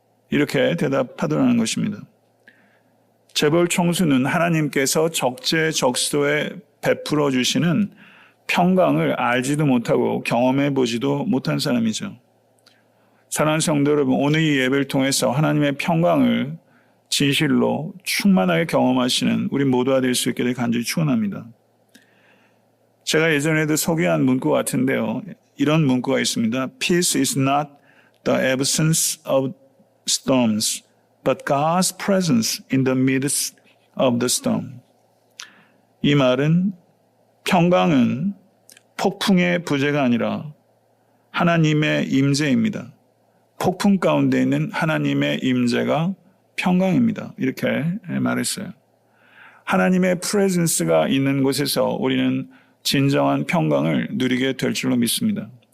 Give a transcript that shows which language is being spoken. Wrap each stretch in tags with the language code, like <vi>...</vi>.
<ko>이렇게 대답하더라는 것입니다. 재벌 총수는 하나님께서 적재적소에 베풀어 주시는 평강을 알지도 못하고 경험해 보지도 못한 사람이죠. 사랑하는 성도 여러분, 오늘 이 예배를 통해서 하나님의 평강을 진실로 충만하게 경험하시는 우리 모두가 될 수 있게 될 간절히 축원합니다. 제가 예전에도 소개한 문구 같은데요. 이런 문구가 있습니다.</ko> <en>Peace is not the absence of storms, but God's presence in the midst of the storm.</en> <ko>이 말은 평강은 폭풍의 부재가 아니라 하나님의 임재입니다. 폭풍 가운데 있는 하나님의 임재가 평강입니다. 이렇게 말했어요. 하나님의 프레젠스가 있는 곳에서 우리는 진정한 평강을 누리게 될 줄로 믿습니다.</ko>